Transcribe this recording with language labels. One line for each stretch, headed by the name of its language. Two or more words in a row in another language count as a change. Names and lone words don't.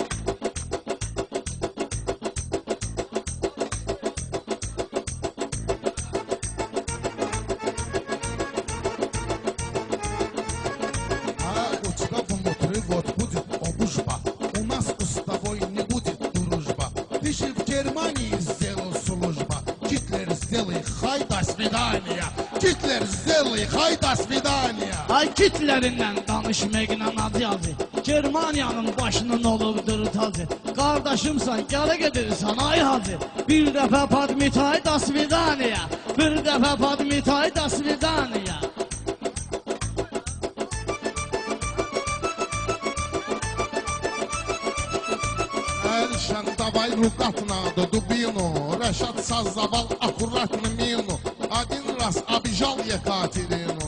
Russian: Вот будет обужба. У нас с тобой не будет дружба. Ты же в Германии сделал служба. Гитлер, сделай хай, до свидания. Гитлер, сделай хай, до свидания.
Azerbaijani: Ay Hitler'indən danışmaqla acı. Germaniyanın başının olubdur tacı. Qardaşımsan, gələ gedirsən ay hacı. Bir dəfə padmitay,
Russian: до свидания.
Azerbaijani: Bir dəfə padmitay,
Russian: до свидания. Эльшан, давай рукать надо дубину. Решат создавал аккуратно мину. Один раз обижал Екатерину.